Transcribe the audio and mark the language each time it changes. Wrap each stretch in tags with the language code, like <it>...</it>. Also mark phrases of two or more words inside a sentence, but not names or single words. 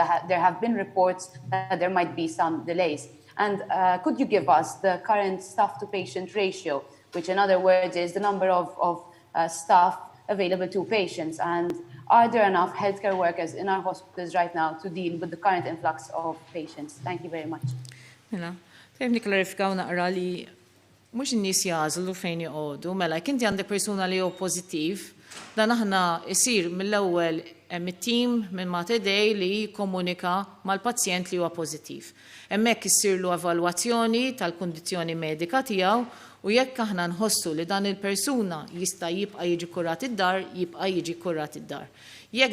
<en>There have been reports that there might be some delays. And could you give us the current staff-to-patient ratio, which in other words is the number of staff available to patients? And are there enough healthcare workers in our hospitals right now to deal with the current influx of patients? Thank you very much.</en> <mt>Mela, tejbni klarifikaw naqra li mhux in-nies jażlu fejn joqogħdu, mela jekk inti għandek persuna li hu pożittiv, dan aħna isir mill-ewwel mit-tim minn Matedej li jikkomunika mal-pazjent li huwa pożittiv. Hemmhekk issirlu evalwazzjoni tal-kundizzjoni medika tiegħu u jekk aħna nħossu li dan il-persuna jista' jibqa' jiġi kurat id-dar, jibqa' jiġi kurat id-dar.</mt>